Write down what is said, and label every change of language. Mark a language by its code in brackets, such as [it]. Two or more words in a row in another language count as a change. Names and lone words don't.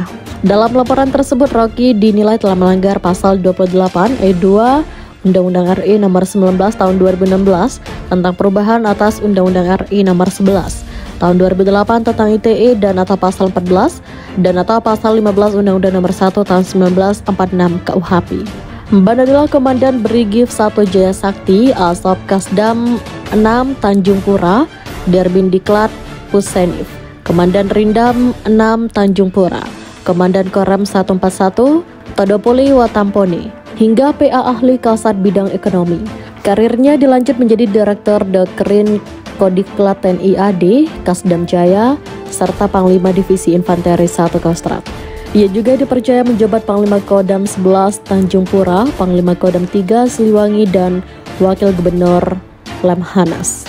[id] Dalam laporan tersebut, Rocky dinilai telah melanggar pasal 28 ayat 2 Undang-Undang RI Nomor 19 Tahun 2016 tentang perubahan atas Undang-Undang RI Nomor 11 Tahun 2008 tentang ITE dan atau pasal 14 dan atau pasal 15 Undang-Undang Nomor 1 Tahun 1946 KUHP. Banadilah Komandan Brigif 1 Jaya Sakti Asop Kasdam 6 Tanjung Pura Derbindiklat Pusenif, Komandan Rindam 6 Tanjung Pura, Komandan Korem 141 Todopoli Watampone, hingga PA Ahli Kasat Bidang Ekonomi. Karirnya dilanjut menjadi Direktur Doktrin Kodiklat TNI AD Kasdam Jaya serta Panglima Divisi Infanteri 1 Kostrat. Ia juga dipercaya menjabat Panglima Kodam 11 Tanjung Pura, Panglima Kodam 3 Siliwangi, dan Wakil Gubernur Lemhanas.